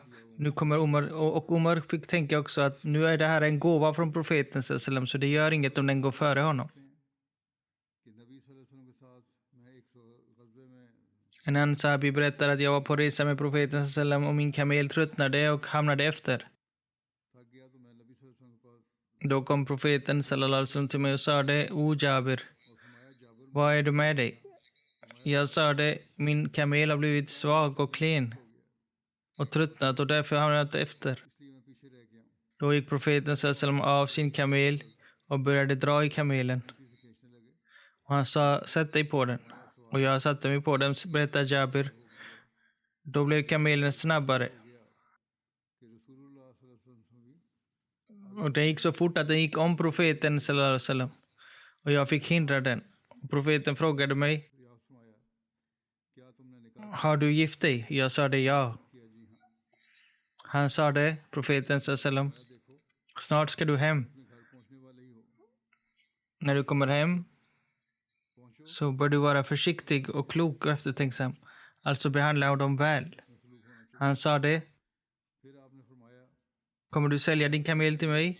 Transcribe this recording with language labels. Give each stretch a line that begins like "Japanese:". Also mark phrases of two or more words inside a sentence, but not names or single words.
Swedish: Nu kommer Umar, och Umar fick tänka också att nu är det här en gåva från profeten sallam, så det gör inget om den går före honom. En annan sahabi berättar att jag var på resa med profeten sallam och min kamel tröttnade och hamnade efter. Då kom profeten
Arabic: sallallahu alaihi wasallam
Swedish: till mig och sa det: o Jabir, vad är du med dig? Jag sa det: min kamel har blivit svag och klen och tröttnat och därför har jag hamnat efter. Då gick profeten sallam av sin kamel och började dra i kamelen. Och han sa, sätt dig på den. Och jag satte mig på den, berättar Jabir. Då blev kamelen snabbare. Och den gick så fort att den gick om profeten
Arabic: sallallahu alaihi wasallam.
Swedish: Och jag fick hindra den. Och profeten frågade mig, har du gift dig? Jag sa det ja. Han sa det, profeten
Arabic: sallallahu alaihi wasallam,
Swedish: snart ska du hem. När du kommer hem så bör du vara försiktig och klok och eftertänksam. Alltså behandla dem väl. Han sa det. Kommer du sälja din kamel till mig?